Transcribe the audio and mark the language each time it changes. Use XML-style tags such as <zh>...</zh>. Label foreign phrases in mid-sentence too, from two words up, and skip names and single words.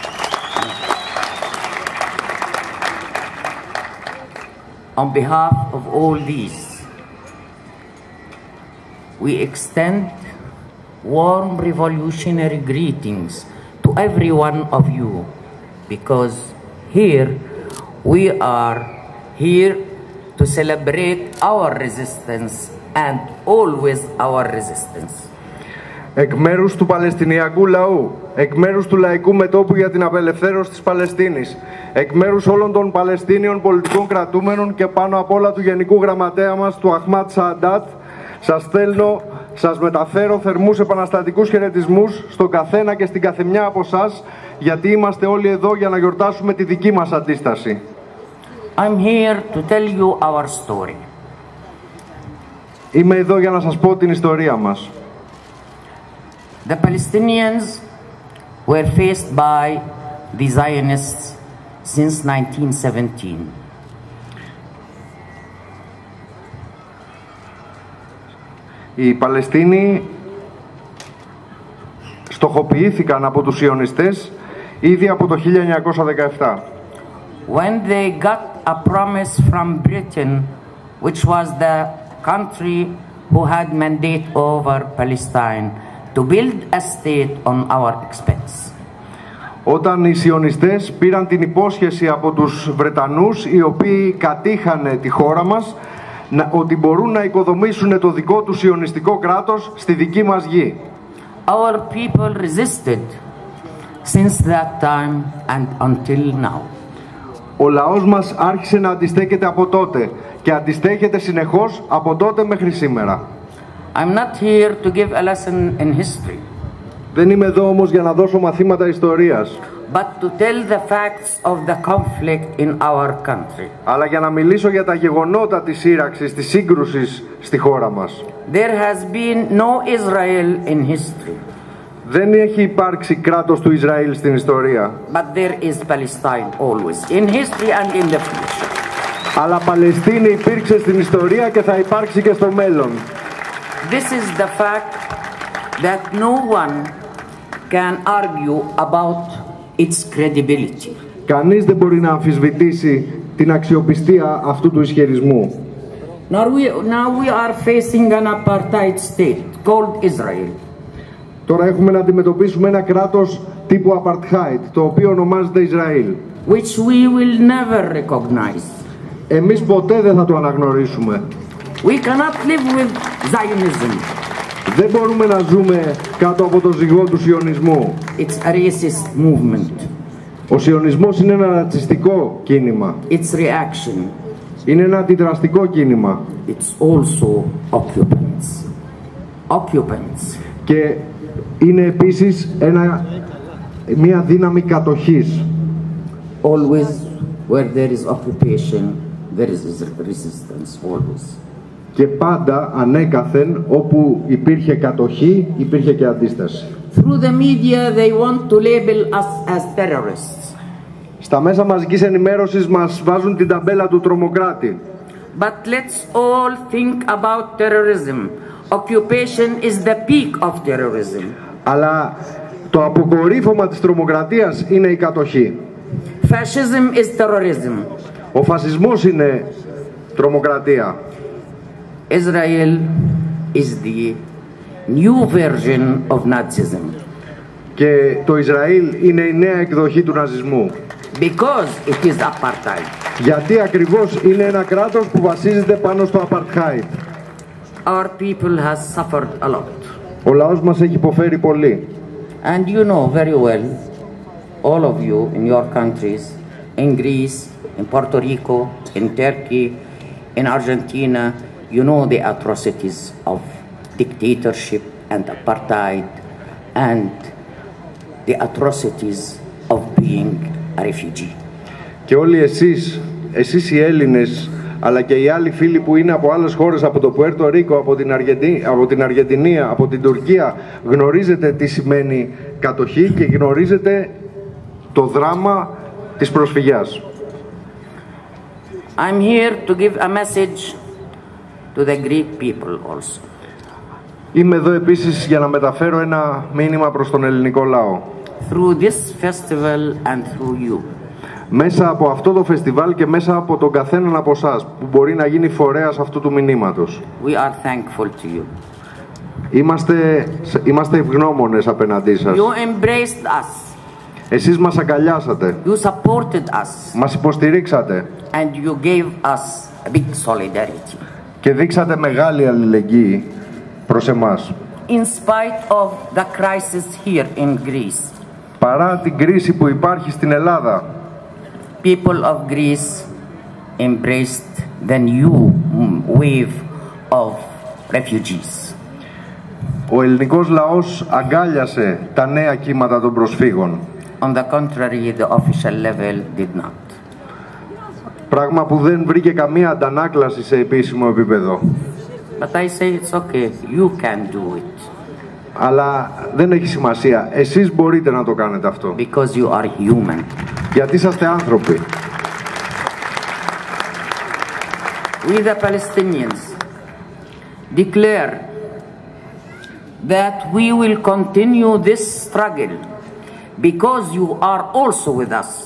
<en>On behalf of all these, we extend warm revolutionary greetings to every one of you, because here we are here to celebrate our resistance and always our resistance.</en> <el>Εκ μέρους του Παλαιστινιακού λαού, εκ μέρους του Λαϊκού Μετώπου για την Απελευθέρωση της Παλαιστίνης, εκ μέρους όλων των Παλαιστίνιων πολιτικών κρατούμενων και πάνω απ' όλα του Γενικού Γραμματέα μας, του Αχμάτ Σααντάτ, σας μεταφέρω θερμούς επαναστατικούς χαιρετισμούς στον καθένα και στην καθεμιά από εσάς, γιατί είμαστε όλοι εδώ για να γιορτάσουμε τη δική μας αντίσταση.</el> <en>I'm here to tell you our story.</en> <el>Είμαι εδώ για να σας πω την ιστορία μας.</el> <en>The Palestinians were faced by the Zionists since 1917.</en> <el>Οι Παλαιστίνοι στοχοποιήθηκαν από τους Ιωνιστές ήδη από το 1917.</el> <en>When they got a promise from Britain, which was the country who had mandate over Palestine, to build a state on our expense.</en> <el>Όταν οι Σιωνιστές πήραν την υπόσχεση από τους Βρετανούς, οι οποίοι κατήχανε τη χώρα μας, ότι μπορούν να οικοδομήσουν το δικό τους σιωνιστικό κράτος στη δική μας γη.</el> <en>Our people resisted since that time and until now.</en> <el>Ο λαός μας άρχισε να αντιστέκεται από τότε και αντιστέκεται συνεχώς από τότε μέχρι σήμερα.</el> <en>I'm not here to give a lesson in history.</en> <el>Δεν είμαι εδώ όμως για να δώσω μαθήματα ιστορίας,</el> <en>but to tell the facts of the conflict in our country.</en> <el>Αλλά για να μιλήσω για τα γεγονότα της σύραξης, της σύγκρουσης στη χώρα μας.</el> <en>There has been no Israel in history.</en> <el>Δεν έχει υπάρξει κράτος του Ισραήλ στην ιστορία.</el> <en>But there is Palestine always in history and in the future.</en> <el>Αλλά Παλαιστίνη υπήρξε στην ιστορία και θα υπάρξει και στο μέλλον.</el> <en>This is the fact that no one can argue about its credibility.</en> <el>Κανείς δεν μπορεί να αμφισβητήσει την αξιοπιστία αυτού του ισχυρισμού.</el> <en>Now we are facing an apartheid state called Israel.</en> <el>Τώρα έχουμε να αντιμετωπίσουμε ένα κράτος τύπου apartheid, το οποίο ονομάζεται Ισραήλ.</el> <en>Which we will never recognize.</en> <el>Εμείς ποτέ δεν θα το αναγνωρίσουμε.</el> <en>We cannot live with Zionism.</en> <el>Δεν μπορούμε να ζούμε κάτω από το ζυγό του σιωνισμού.</el> <en>It's a racist movement.</en> <el>Ο σιωνισμός είναι ένα ρατσιστικό κίνημα.</el> <en>It's reaction.</en> <el>Είναι ένα αντιδραστικό κίνημα.</el> <en>It's also occupants. Occupants.</en> <el>Και είναι επίσης μια δύναμη κατοχής.</el> <en>Always where there is occupation, there is resistance, always.</en> <el>Και πάντα, ανέκαθεν, όπου υπήρχε κατοχή, υπήρχε και αντίσταση.</el> <en>Through the media they want to label us as terrorists.</en> <el>Στα μέσα μαζικής ενημέρωσης μας βάζουν την ταμπέλα του τρομοκράτη.</el> <en>But let's all think about terrorism. Occupation is the peak of terrorism.</en> <el>Αλλά το αποκορύφωμα της τρομοκρατίας είναι η κατοχή.</el> <en>Fascism is terrorism.</en> <el>Ο φασισμός είναι τρομοκρατία.</el> <en>Israel is the new version of Nazism.</en> <el>Και το Ισραήλ είναι η νέα εκδοχή του ναζισμού.</el> <en>Because it is apartheid.</en> <el>Γιατί ακριβώς είναι ένα κράτος που βασίζεται πάνω στο apartheid.</el> <en>Our people has suffered a lot.</en> <el>Ο λαός μας έχει υποφέρει πολύ.</el> <en>And you know very well, all of you in your countries, in Greece, in Puerto Rico, in Turkey, in Argentina, you know the atrocities of dictatorship and apartheid and the atrocities of being a refugee.</en> <el>Και όλοι εσείς οι Έλληνες αλλά και οι άλλοι φίλοι που είναι από άλλες χώρες, από το Πουέρτο Ρίκο, από την Αργεντινή, από την Τουρκία, γνωρίζετε τι σημαίνει κατοχή και γνωρίζετε το δράμα της προσφυγιάς.</el> <en>I'm here to give a message to the Greek people also.</en> <el>Είμαι εδώ επίσης για να μεταφέρω ένα μήνυμα προς τον ελληνικό λαό.</el> <en>Through this festival and through you.</en> <el>Μέσα από αυτό το φεστιβάλ και μέσα από τον καθέναν από εσάς που μπορεί να γίνει φορέας αυτού του μηνύματος.</el> <en>We are thankful to you.</en> <el>Είμαστε ευγνώμονες απέναντί σας.</el> <en>You embraced us.</en> <el>Εσείς μας αγκαλιάσατε.</el> <en>You supported us.</en> <el>Μας υποστηρίξατε.</el> <en>And you gave us a big solidarity.</en> <el>Και δείξατε μεγάλη αλληλεγγύη προς εμάς.</el> <en>In spite of the crisis here in Greece.</en> <el>Παρά την κρίση που υπάρχει στην Ελλάδα.</el> <en>People of Greece embraced the new wave of refugees.</en> <el>Ο ελληνικός λαός αγκάλιασε τα νέα κύματα των προσφύγων.</el> <en>On the contrary, the official level did not.</en> <el>Πράγμα που δεν βρήκε καμία αντανάκλαση σε επίσημο επίπεδο.</el> <en>But I say it's okay. You can do it.</en> <el>Αλλά δεν έχει σημασία. Εσείς μπορείτε να το κάνετε αυτό.</el> <en>Because you are human.</en> <el>Γιατί είσαστε άνθρωποι.</el> <en>We the Palestinians declare that we will continue this struggle because you are also with us.</en>